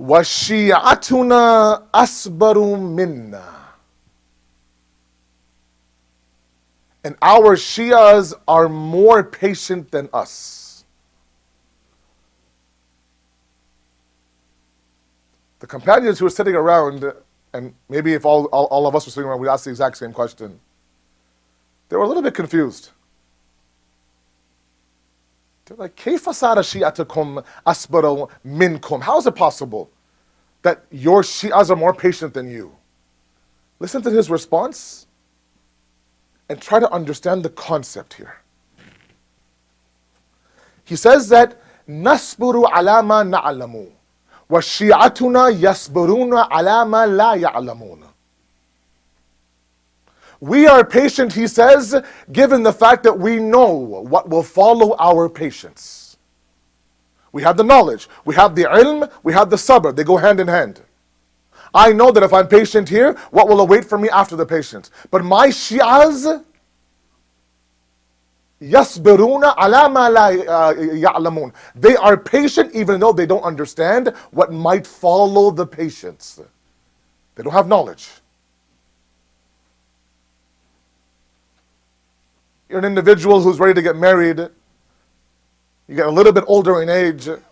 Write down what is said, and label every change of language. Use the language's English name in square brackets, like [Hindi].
[Arabic] وَشِيعَتُنَا أَصْبَرُ minna. [English] And our Shias are more patient than us. The companions who were sitting around, and maybe if all of us were sitting around, we'd ask the exact same question. They were a little bit confused. They're like, [Arabic] كيف صار شيعتكم أصبر منكم? [English] How is it possible that your Shias are more patient than you? Listen to his response. and try to understand the concept here. He says that [Arabic] نَصْبُرُ عَلَى مَا نَعْلَمُ وَالشِّيعَتُنَا يَصْبُرُونَ عَلَى مَا لَا يَعْلَمُونَ. [English] We are patient, he says, given the fact that we know what will follow our patience. We have the knowledge, we have the ilm, we have the sabr, they go hand in hand. I know that if I'm patient here, what will await for me after the patience? But my Shi'as, [Arabic] يَصْبِرُونَ عَلَى مَا لَا يَعْلَمُونَ. [English] They are patient even though they don't understand what might follow the patience. They don't have knowledge. You're an individual who's ready to get married. You get a little bit older in age.